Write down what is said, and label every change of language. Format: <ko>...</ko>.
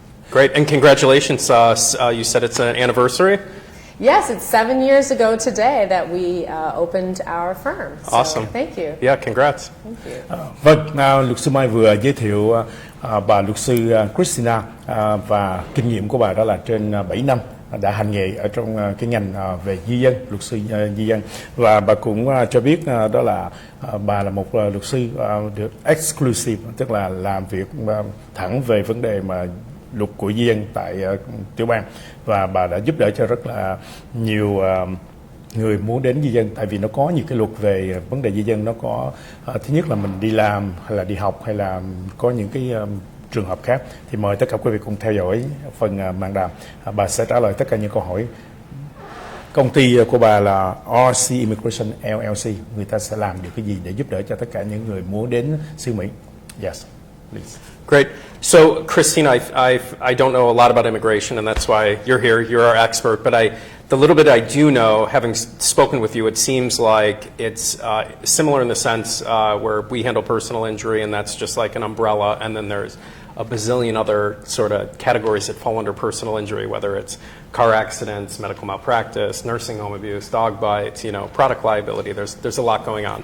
<en>Great, and congratulations. You said it's an anniversary? Yes, it's 7 years ago today that we opened our firm. So, awesome. Thank you. Yeah, congrats. Thank you.</en> <vi>Vâng, luật sư Mai vừa giới thiệu bà luật sư Christina và kinh nghiệm của bà đó là trên 7 năm đã hành nghề ở trong cái ngành về di dân, luật sư di dân, và bà cũng cho biết đó là bà là một luật sư được exclusive, tức là làm việc thẳng về vấn đề mà luật của di dân tại tiểu bang, và bà đã giúp đỡ cho rất là nhiều người muốn đến di dân, tại vì nó có nhiều cái luật về vấn đề di dân. Nó có thứ nhất là mình đi làm hay là đi học hay là có những cái trường hợp khác. Thì mời tất cả quý vị cùng theo dõi phần màn đàm. Bà sẽ trả lời tất cả những câu hỏi. Công ty của bà là RC Immigration LLC. Người ta sẽ làm được cái gì để giúp đỡ cho tất cả những người muốn đến xứ Mỹ?</vi> <en>Yes, please. Great. So, Christina, I don't know a lot about immigration, and that's why you're here. You're our expert. But the little bit I do know, having spoken with you, it seems like it's similar in the sense where we handle personal injury, and that's just like an umbrella, and then there's a bazillion other sort of categories that fall under personal injury, whether it's car accidents, medical malpractice, nursing home abuse, dog bites, product liability. There's a lot going on.</en>